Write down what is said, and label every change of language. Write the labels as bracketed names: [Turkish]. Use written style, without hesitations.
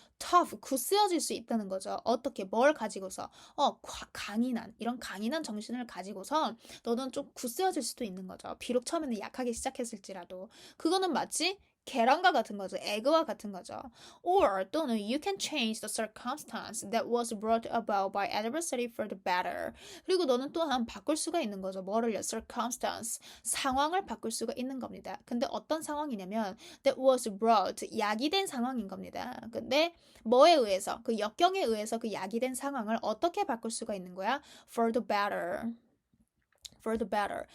[Korean] tough, 굳세어질 수 있다는 거죠. 어떻게, 뭘 가지고서? 강인한, 이런 강인한 정신을 가지고서 너는 좀 굳세어질 수도 있는 거죠. 비록 처음에는 약하게 시작했을지라도. 그거는 마치 계란과 같은 거죠. 에그와 같은 거죠. [English] Or [Korean] 또는 [English] you can change the circumstance that was brought about by adversity for the better. [Korean] 그리고 너는 또한 바꿀 수가 있는 거죠. 뭐를요? circumstance. 상황을 바꿀 수가 있는 겁니다. 근데 어떤 상황이냐면 [English] that was brought. [Korean] 야기된 상황인 겁니다. 근데 뭐에 의해서? 그 역경에 의해서 그 야기된 상황을 어떻게 바꿀 수가 있는 거야? [English] for the better. for the better.